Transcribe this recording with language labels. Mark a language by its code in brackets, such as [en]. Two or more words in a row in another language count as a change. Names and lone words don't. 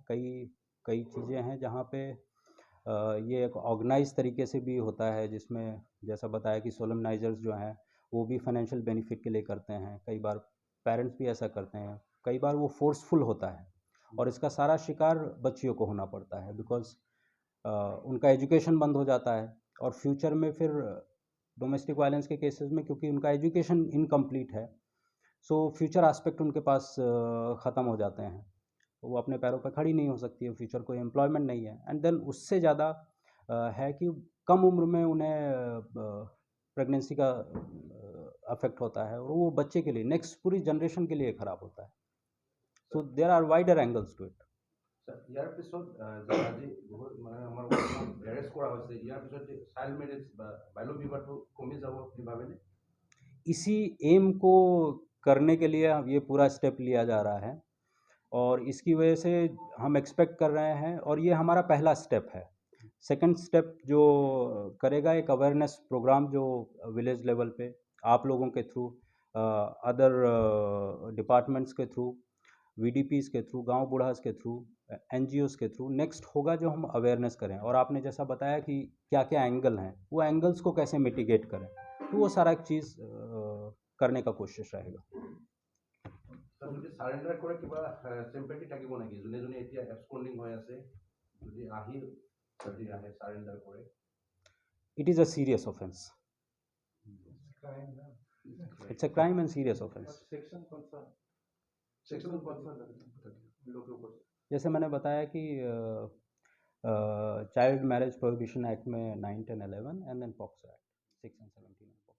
[hi] कई कई चीज़ें हैं जहाँ पे ये एक ऑर्गेनाइज तरीके से भी होता है, जिसमें जैसा बताया कि सोलमनाइजर्स जो हैं वो भी [en] financial benefit [hi] के लिए करते हैं, कई बार पेरेंट्स भी ऐसा करते हैं, कई बार वो फोर्सफुल होता है, और इसका सारा शिकार बच्चियों को होना पड़ता है, बिकॉज उनका एजुकेशन बंद हो जाता है, और फ्यूचर में फिर [en] domestic violence [hi] के केसेस में क्योंकि उनका एजुकेशन इनकम्प्लीट है, [en] so future aspect [hi] उनके पास ख़त्म हो जाते हैं। वो अपने पैरों पर खड़ी नहीं हो सकती है, फ्यूचर कोई एम्प्लॉयमेंट नहीं है, [en] and then [hi] उससे ज़्यादा है कि कम उम्र में उन्हें प्रेगनेंसी का अफेक्ट होता है, और वो बच्चे के लिए, नेक्स्ट पूरी जनरेशन के लिए ख़राब होता है। [en] So there are wider angles to it. [as] ইয়াৰ পিছত যে আজি বহুত মানে আমাৰ অসমত এৰেষ্ট কৰা হৈছে, ইয়াৰ পিছত [en] child marriage [as] বা বাল্য বিবাহটো কমি যাব বুলি ভাবেনে? [hi] इसी एम को करने के लिए अब ये पूरा स्टेप लिया जा रहा है, और इसकी वजह से हम एक्सपेक्ट कर रहे हैं, और ये हमारा पहला स्टेप है। सेकंड स्टेप जो करेगा, एक [en] awareness program [hi] जो [en] village level [hi] पे आप लोगों के थ्रू, [en] other departments [hi] के थ्रू, वीडीपीज़ के थ्रू, गांव बूढ़ास के थ्रू, एनजीओज़ के थ्रू नेक्स्ट होगा, जो हम अवेयरनेस करें। और आपने जैसा बताया कि क्या क्या एंगल हैं, वो एंगल्स को कैसे मिटिगेट करें, तो वो सारा एक चीज़ करने का कोशिश रहेगा। [as] যদি সাৰেণ্ডাৰ কৰে কিবা টেম্পাৰেৰী থাকিব নেকি? যোনে যোনে এতিয়া এবস্কন্ডিং হৈ আছে, যদি আহে সাৰেণ্ডাৰ কৰে? [en] It is a serious offense. Crime, no? It's a crime and serious offense. [hi] सेक्शन कौन सा लोग ऊपर? जैसे मैंने बताया कि चाइल्ड मैरिज प्रोहिबिशन एक्ट में 9, 10, 11 [en] and then [hi] पॉक्सो एक्ट 6 and 17।